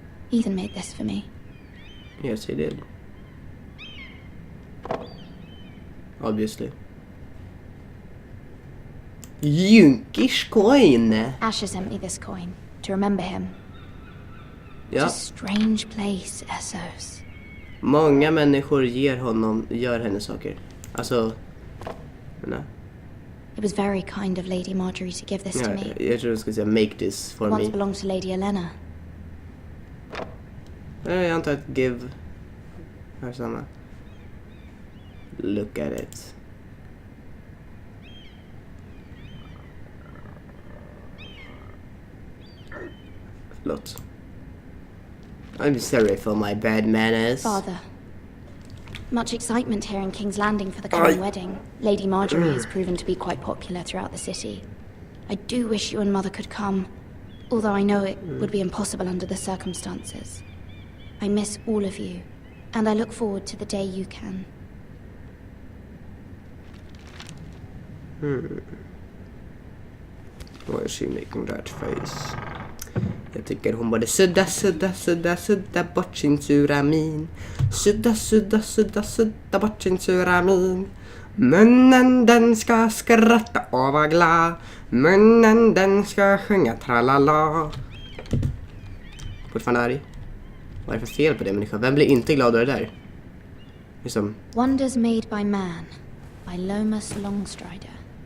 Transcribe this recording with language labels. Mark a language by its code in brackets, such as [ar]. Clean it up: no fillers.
[en] Ethan made this for me. Yes, he did. Obviously. Junkish coin! Asher sent me this coin to remember him. [sv] Ja. [en] It's a strange place, Essos. [sv] Många människor gör henne saker. Alltså... Nej. [en] It was very kind of Lady Marjorie to give this to me. [sv] Jag tror du skulle säga [en] make this for It once me. belonged to Lady Elena. [sv] Jag antar att give är samma. [en] Look at it. [sv] Förlåt. [en] I'm sorry for my bad manners. Father. Much excitement here in King's Landing for the coming wedding. Lady Marjorie has proven to be quite popular throughout the city. I do wish you and Mother could come, although I know it would be impossible under the circumstances. I miss all of you, and I look forward to the day you can. Why is she making that face? [sv] Jag tycker hon borde sudda bort sin sura min. Sudda bort sin sura min. Munnen den ska skratta och vara glad. Munnen den ska sjunga tralala. Fortfarande arg. Vad är det för fel på det människa? Vem blir inte glad av det där? Liksom. [en] Wonders made by man, by Lomas Longstrider.